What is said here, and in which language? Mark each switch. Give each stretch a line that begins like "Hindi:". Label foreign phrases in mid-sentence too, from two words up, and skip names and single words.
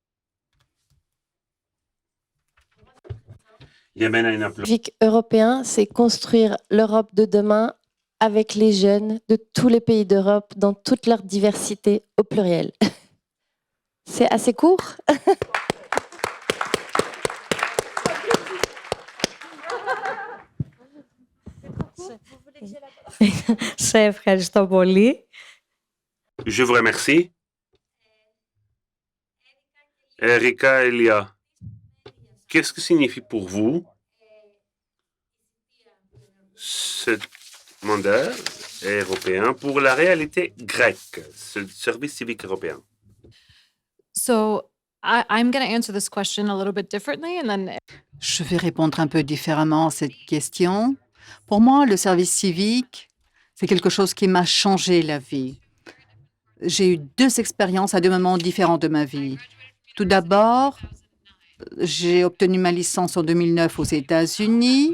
French: Le civique européen, c'est construire l'Europe de demain avec les jeunes de tous les pays d'Europe dans toute leur diversité au pluriel. C'est assez court.
Greek: Σε ευχαριστώ πολύ.
French: Je vous remercie. Erika, Elia, qu'est-ce que signifie pour vous ce mandat européen pour la réalité grecque, ce service civique européen?
English: So I'm going to answer this question a little bit differently, and then
French: Je vais répondre un peu différemment à cette question. Pour moi, le service civique, c'est quelque chose qui m'a changé la vie. J'ai eu 2 expériences à 2 moments différents de ma vie. Tout d'abord, j'ai obtenu ma licence en 2009 aux États-Unis.